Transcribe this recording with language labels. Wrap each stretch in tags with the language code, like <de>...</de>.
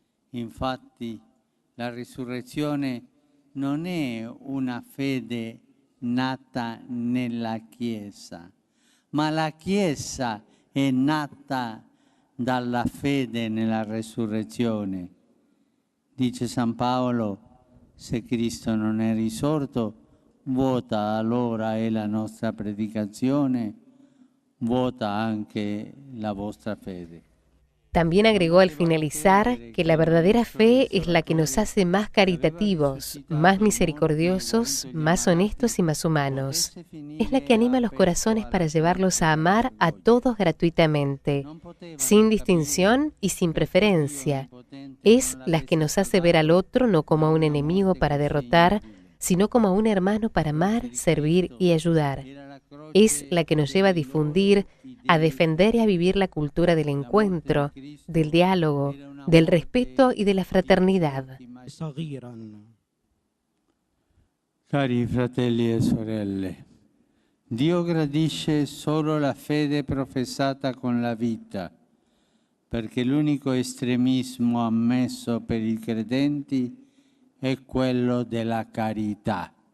<it>Infatti, la risurrezione non è una fede nata nella Chiesa, ma la Chiesa è nata dalla fede nella resurrezione. Dice San Paolo, se Cristo non è risorto, vuota allora è la nostra predicazione, vuota anche la vostra fede.</it> <es>También agregó al finalizar que la verdadera fe es la que nos hace más caritativos, más misericordiosos, más honestos y más humanos. Es la que anima los corazones para llevarlos a amar a todos gratuitamente, sin distinción y sin preferencia. Es la que nos hace ver al otro no como a un enemigo para derrotar, sino como a un hermano para amar, servir y ayudar. Es la que nos lleva a difundir, a defender y a vivir la cultura del encuentro, del diálogo, del respeto y de la fraternidad.</es> <it>Cari fratelli e sorelle, Dio gradisce solo la fede professata con la vita, perché l'unico estremismo ammesso per i credenti è quello della carità.</it>